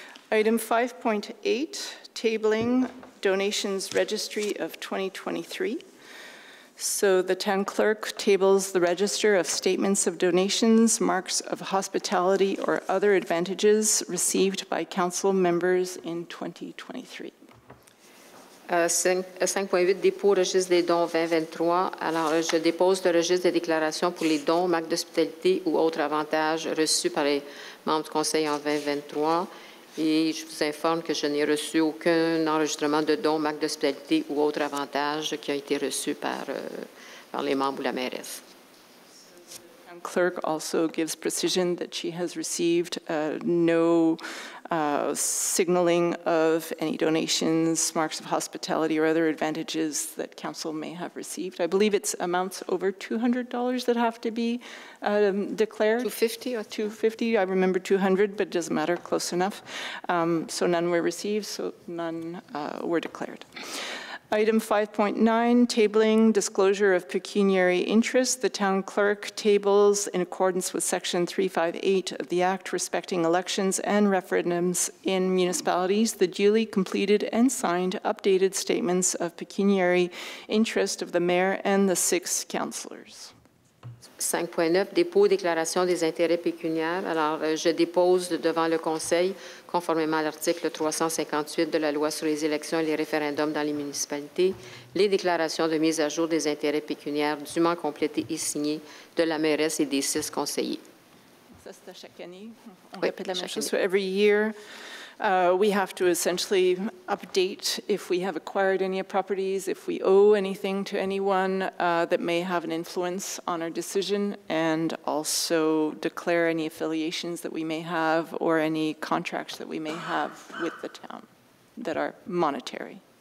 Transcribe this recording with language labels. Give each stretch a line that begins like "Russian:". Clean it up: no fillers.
English: Item 5.8, tabling donations registry of 2023. So the town clerk tables the register of statements of donations, marks of hospitality, or other advantages received by council members in 2023.
French: 5.8, dépôt au registre des dons 2023. Alors, je dépose le registre des déclarations pour les dons, marques d'hospitalité ou autres avantages reçus par les membres du conseil en 2023. Et je vous informe que je n'ai reçu aucun enregistrement de dons, marques d'hospitalité ou autres avantages qui a été reçu par les membres ou la mairesse.
English: The clerk also gives precision that she has received no signaling of any donations, marks of hospitality, or other advantages that council may have received. I believe it's amounts over $200 that have to be declared. 250 or 250. I remember 200, but it doesn't matter. Close enough. So none were received, so none were declared. Item 5.9, tabling disclosure of pecuniary interest. The town clerk tables, in accordance with Section 358 of the Act respecting elections and referendums in municipalities, the duly completed and signed updated statements of pecuniary interest of the mayor and the 6 councillors.
French: 5.9, dépôt, déclaration des intérêts pécuniaires. Alors, je dépose devant le Conseil, conformément à l'article 358 de la Loi sur les élections et les référendums dans les municipalités, les déclarations de mise à jour des intérêts pécuniaires dûment complétées et signées de la mairesse et des 6 conseillers. Ça, c'est à chaque année. On répète la même chose.
English: So every year, We have to essentially update if we have acquired any properties, if we owe anything to anyone that may have an influence on our decision, and also declare any affiliations that we may have or any contracts that we may have with the town that are monetary.